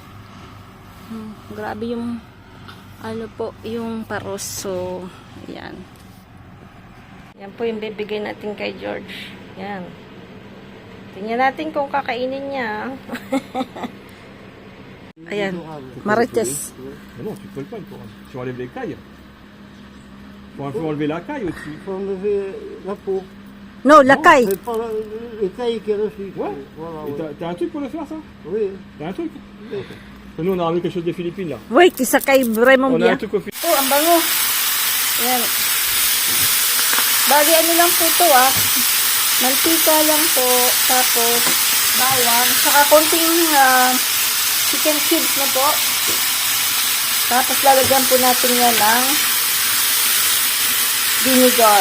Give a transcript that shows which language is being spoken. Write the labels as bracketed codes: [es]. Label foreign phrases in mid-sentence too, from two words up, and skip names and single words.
[tl] Grabe yung ano po, yung paros. So, ayan. Yan po yung bibigay natin kay George. Yan. Tingnan natin kung kakainin niya. Ayan. Marites. [fr] Mais non, tu colles pas une couronne. Tu enlèves les cailles. Faut enlever la caille aussi. Il faut enlever la peau. [tl] No, lakay. [fr] Mais pas les cailles qui restent. Ouais. Voilà, Et ouais. t'as un truc pour le faire, ça? Oui. T'as un truc? Nous, on a ramené quelque chose des Philippines, là. [tl] Wait, isa kay Raymond [fr] On a Bia. un truc aux Philippines. [tl] Oh, ang bango. Ayan. Bali, ano lang po ito, mantika lang po, tapos bawang, saka konting chicken cubes na po. Tapos lalagyan po natin yan ng vinegar.